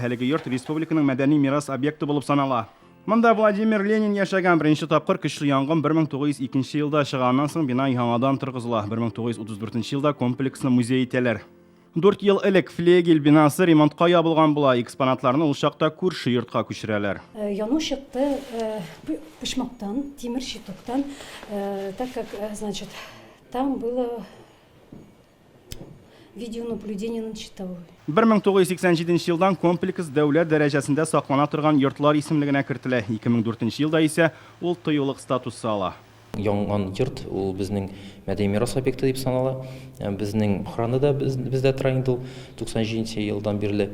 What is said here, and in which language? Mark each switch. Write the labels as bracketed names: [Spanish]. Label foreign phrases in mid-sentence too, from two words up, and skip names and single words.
[Tatar] Әлеге йорт республиканың мәдәни мирас объекты булып санала. Монда Владимир Ленин яшәгән беренче тапкыр көчле янгын 1902 елда чыганнан соң бина яңадан торгызыла. 1934 елда комплексны музей итәләр. 4 ел элек флегель бинасы ремонтка ябылган була. Экспонатларны ул чакта күрше йортка күчерәләр. Яну чыкты почмактан, тимер щитоктан, [Russian] так как, значит, там было видеонаблюдение над щитовой. [Tatar] 1987 елдан комплекс дәүләт дәрәҗәсендә саклана торган йортлар исемлегенә кертелә. 2004 елда исә ул тыюлык статусы ала. Янган йорт ул безнең мәдәни мирас объекты дип санала. Безнең охраны да бездә тора инде ул 97 елдан бирле.